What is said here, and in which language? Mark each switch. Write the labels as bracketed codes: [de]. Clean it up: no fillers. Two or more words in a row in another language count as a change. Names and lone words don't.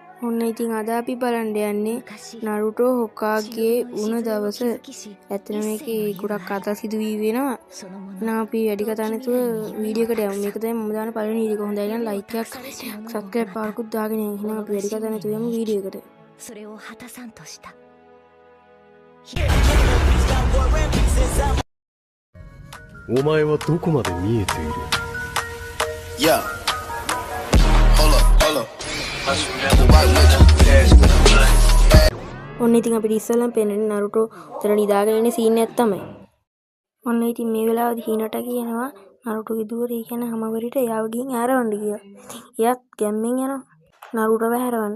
[si] ඔන්න ඉතින් අද අපි බලන්න යන්නේ නරුටෝ හොකාගේ වුණ දවස. ඇත්තට මේකේ ගොඩක් කතා සිදුවී වෙනවා. එහෙනම් අපි වැඩි කතා නැතුව වීඩියෝ එකට යමු. මේක තමයි මම දාන පළවෙනි වීඩියෝ එක. හොඳයි නම් ලයික් එකක් සබ්ස්ක්‍රයිබ් පාරකුත් දාගෙන යන්න. එහෙනම් අපි වැඩි කතා නැතුව යමු වීඩියෝ එකට. [ja] それを果たさんとした。お前はどこまで見えている？ [en] Yeah. Hold up. [si] ඔන්න ඉතින් අපිට ඉස්සෙල්ලම පේන්නේ නරුටෝ උතන නිදාගෙන ඉන්න සීන් එකක් තමයි. ඔන්න ඉතින් මේ වෙලාවේදී හිනට කියනවා නරුටෝගේ දුවරේ කියන හැමවරිට එයාව ගිහින් ඇරවන්න කියලා. එයාත් ගැම්මෙන් යනවා නරුටෝව ඇරවන්න.